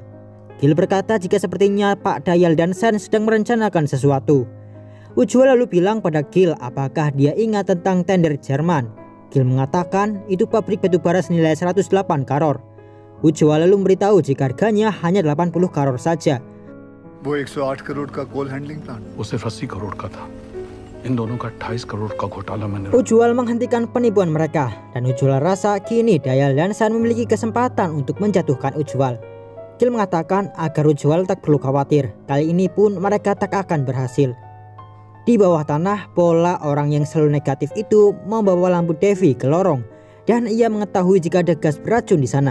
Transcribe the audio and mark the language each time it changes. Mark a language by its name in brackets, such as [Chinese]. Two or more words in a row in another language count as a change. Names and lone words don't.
[Indonesian] Gil berkata jika sepertinya Pak Dayal dan Sen sedang merencanakan sesuatu. Ujwal lalu bilang pada Gil apakah dia ingat tentang tender Jerman. Gil mengatakan itu pabrik batubara senilai 108 karor. Ujwal lalu memberitahu jika harganya hanya 80 karor saja. [Hindi] वो 108 करोड़ का [English] coal handling plant [Hindi] वो सिर्फ 80 करोड़ का था. इन दोनों का 28 करोड़ का घोटाला मैंने. [Indonesian] Ujwal menghentikan penipuan mereka dan Ujwal rasa kini Dayal dan Sen memiliki kesempatan untuk menjatuhkan Ujwal. Gil mengatakan agar Ujwal tak perlu khawatir, kali ini pun mereka tak akan berhasil. Di bawah tanah, pola orang yang selalu negatif itu membawa lampu Devi ke lorong dan ia mengetahui jika ada gas beracun di sana.